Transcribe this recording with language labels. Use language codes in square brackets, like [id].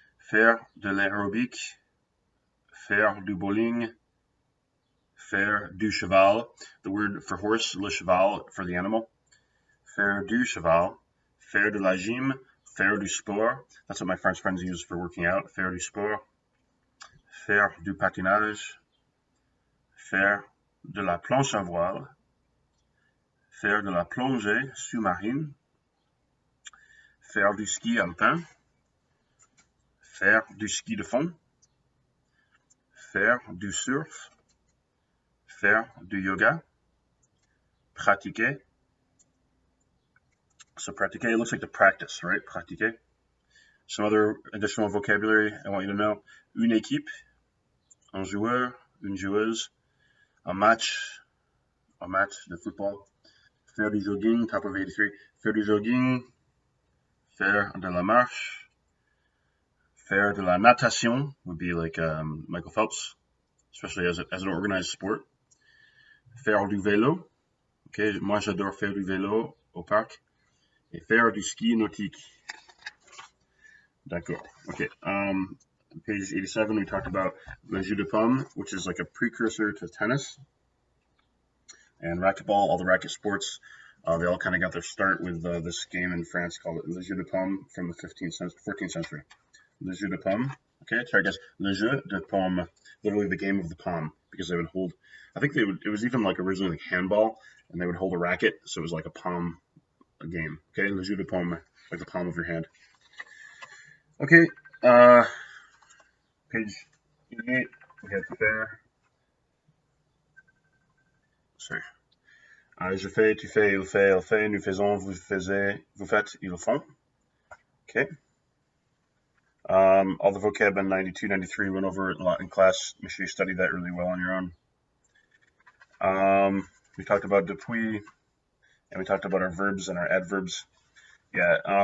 [fr] Faire de l'aérobic. Faire du bowling. Faire du cheval. [en] The word for horse, le cheval, for the animal. [fr] Faire du cheval. Faire de la gym. Faire du sport. [en] That's what my French friends use for working out. [fr] Faire du sport. Faire du patinage. Faire de la planche à voile. Faire de la plongée sous-marine. Faire du ski alpin. Faire du ski de fond. Faire du surf. Faire du yoga. Pratiquer. [en] So pratiquer looks like to practice, right? Pratiquer. Some other additional vocabulary I want you to know. [fr] Une équipe. Un joueur. Une joueuse. Un match de football. Faire du jogging, [en] top of 83. [fr] Faire du jogging. Faire de la marche. Faire de la natation [en] would be like Michael Phelps, especially as an organized sport. [fr] Faire du vélo, Ok, moi j'adore faire du vélo au parc et faire du ski nautique. D'accord. [en] Okay. Page 87, we talked about le jeu de paume, which is like a precursor to tennis and racquetball. All the racket sports, they all kind of got their start with this game in France called le jeu de paume from the 14th century. Le jeu de paume. Okay, so I guess le jeu de paume, literally the game of the palm, because they would hold. I think it was even like originally like handball, and they would hold a racket, so it was like a palm game. Okay, le jeu de paume, like the palm of your hand. Okay, page 88, we have faire. Sorry. [fr] Je fais, tu fais, il fait, elle fait, nous faisons, vous faisiez, vous faites, ils le font. [en] Okay. All the vocab in 92, 93 went over it a lot in class. Make sure you study that really well on your own. We talked about depuis, and we talked about our verbs and our adverbs. Yeah.